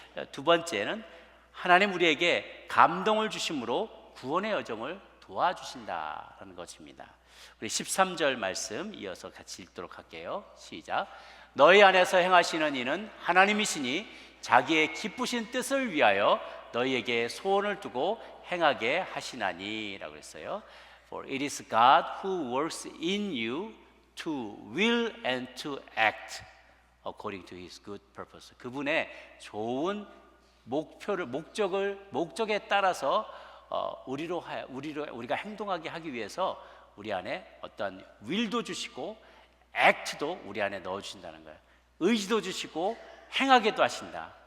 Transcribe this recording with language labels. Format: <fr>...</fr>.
<ko>두 번째는 하나님 우리에게 감동을 주심으로 구원의 여정을 도와주신다라는 것입니다. 우리 13절 말씀 이어서 같이 읽도록 할게요. 시작. 너희 안에서 행하시는 이는 하나님이시니 자기의 기쁘신 뜻을 위하여 너희에게 소원을 두고 행하게 하시나니 라고 했어요.</ko> <en>For it is God who works in you to will and to act according to his good purpose.</en> <ko>그분의 좋은 목적에 따라서 우리가 행동하게 하기 위해서 우리 안에 어떤 will도 주시고 act도 우리 안에 넣어 주신다는 거예요. 의지도 주시고 행하게도 하신다.</ko>